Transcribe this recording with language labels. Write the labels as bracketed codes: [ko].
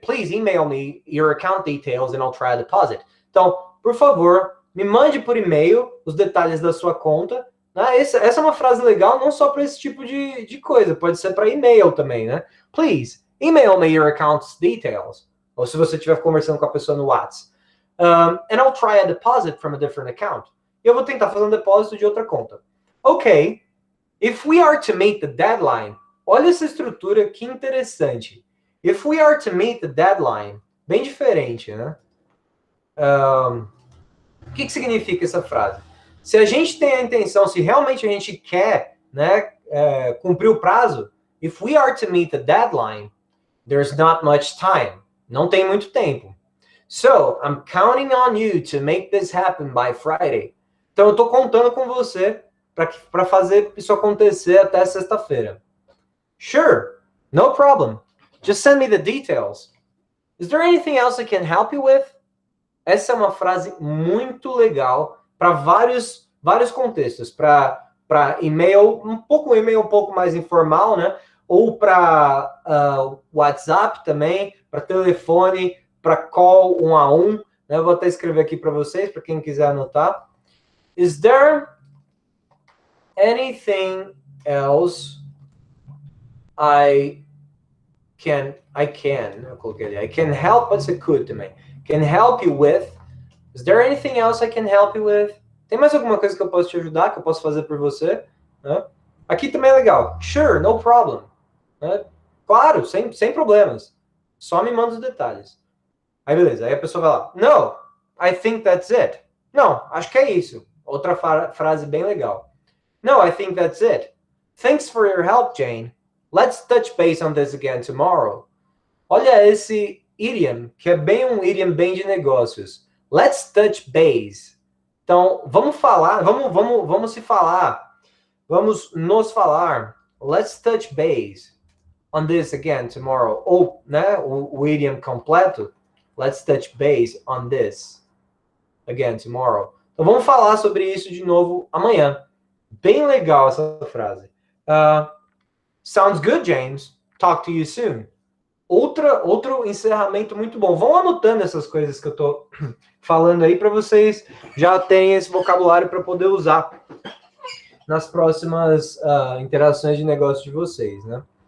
[en] Please email me your account details and I'll try a deposit. [pt] Então, por favor, me mande por e-mail os detalhes da sua conta. Né? Essa é uma frase legal não só para esse tipo de coisa, pode ser para e-mail também, né? [en] Please, email me your account's details. [pt] Ou se você estiver conversando com a pessoa no WhatsApp. [en] And I'll try a deposit from a different account. [pt] E eu vou tentar fazer um depósito de outra conta. [en] Ok, if we are to meet the deadline, [pt] olha essa estrutura que interessante. [en] If we are to meet the deadline, [pt] bem diferente, né? O que significa essa frase? Se a gente tem a intenção, se realmente a gente quer, né, cumprir o prazo, [en] if we are to meet the deadline, there's not much time. [pt] Não tem muito tempo. [en] So, I'm counting on you to make this happen by Friday. [pt] Então, eu estou contando com você para fazer isso acontecer até sexta-feira. [en] Sure, no problem. Just send me the details. Is there anything else I can help you with? [pt] Essa é uma frase muito legal para vários contextos. Para e-mail um pouco mais informal, né? Ou para WhatsApp também, para telefone, para call 1 a 1. Né? Eu vou até escrever aqui para vocês, para quem quiser anotar. [en] Is there anything else I can, [pt] eu coloquei ali, [en] I can help, [pt] pode ser [en] could [pt] também. [en] Can help you with, Is there anything else I can help you with? [pt] Tem mais alguma coisa que eu posso te ajudar, que eu posso fazer por você? Né? Aqui também é legal. [en] Sure, no problem. [pt] Né? Claro, sem problemas. Só me manda os detalhes. Aí beleza, aí a pessoa vai lá. [en] No, I think that's it. [pt] Não, acho que é isso. Outra frase bem legal. [en] No, I think that's it. Thanks for your help, Jane. Let's touch base on this again tomorrow. [pt] Olha esse idiom, que é bem um idiom bem de negócios. [en] Let's touch base. [pt] Então, vamos falar, vamos se falar. Vamos nos falar. [en] Let's touch base on this again tomorrow. [pt] Ou, né, o idiom completo. [en] Let's touch base on this again tomorrow. [pt] Então, vamos falar sobre isso de novo amanhã. Bem legal essa frase. [en] Sounds good, James. Talk to you soon. [pt] Outro encerramento muito bom. Vão anotando essas coisas que eu tô falando aí para vocês já terem esse vocabulário para poder usar nas próximas interações de negócio de vocês, né?